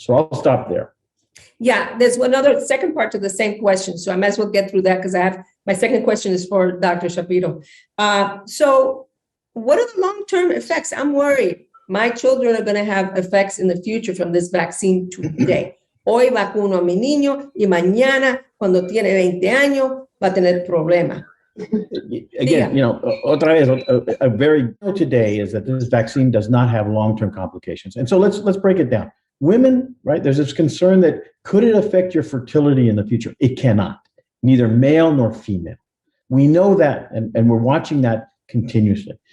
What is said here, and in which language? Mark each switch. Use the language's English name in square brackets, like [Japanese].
[English] So I'll stop there. Yeah, there's one other second part to the same question. So I might as well get through that because my second question is for Dr. Shapiro. So what are the long-term effects? I'm worried. My children are going to have effects in the future from this vaccine today. [Spanish] Hoy vacuno a mi niño y mañana, cuando tiene 20 años, va a tener problema. [English] Again, [Spanish] otra vez, [English] a very today is that this vaccine does not have long-term complications. And so let's break it down. Women, right? There's this concern that could it affect your fertility in the future? It cannot, neither male nor female. We know that, and we're watching that continuously.